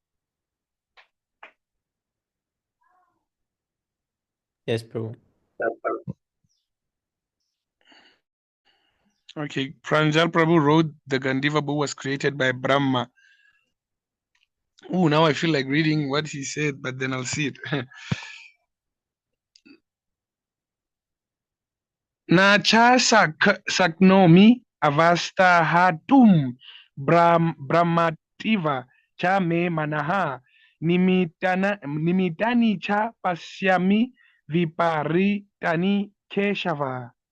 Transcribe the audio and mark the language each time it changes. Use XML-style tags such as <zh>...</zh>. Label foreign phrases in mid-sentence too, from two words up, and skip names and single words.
<en>Yes, Prabhu. Okay, Pranjal Prabhu wrote the Gandiva book was created by Brahma. Oh, now I feel like reading what he said, but then I'll see it.</en> <sa>न च शक्नोमि अवस्थातुं भ्रमतीव च मे मनः निमित्तानि च पश्यामि विपरीतानि केशव.</sa>